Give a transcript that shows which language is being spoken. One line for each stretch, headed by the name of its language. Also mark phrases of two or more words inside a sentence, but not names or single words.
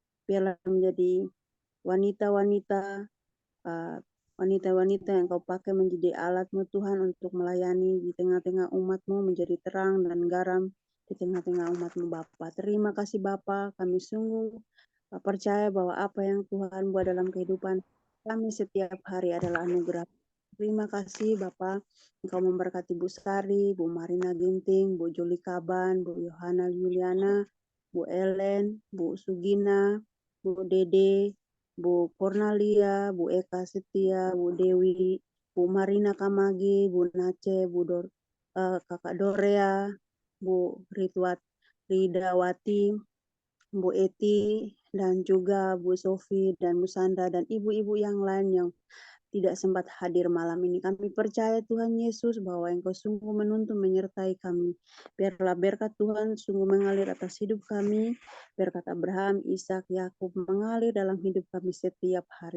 Indonesian: wanita-wanita wanita-wanita yang Kau pakai menjadi alat-Mu Tuhan untuk melayani di tengah-tengah umat-Mu, menjadi terang dan garam di tengah-tengah umat-Mu Bapa. Terima kasih Bapa, kami sungguh percaya bahwa apa yang Tuhan buat dalam kehidupan kami setiap hari adalah anugerah. Terima kasih Bapa, Engkau memberkati Bu Sari, Bu Marina Ginting, Bu Juli Kaban, Bu Yohana Yuliana, Bu Ellen, Bu Sugina, Bu Dede, Bu Cornelia, Bu Eka Setia, Bu Dewi, Bu Marina Kamagi, Bu Nace, Kakak Dorea, Bu Ridawati, Bu Eti, dan juga Bu Sofi dan Bu Sandra dan ibu-ibu yang lain yang tidak sempat hadir malam ini. Kami percaya Tuhan Yesus bahwa Engkau sungguh menuntun menyertai kami. Biarlah berkat Tuhan sungguh mengalir atas hidup kami. Berkat Abraham, Ishak, Yakub mengalir dalam hidup kami setiap hari.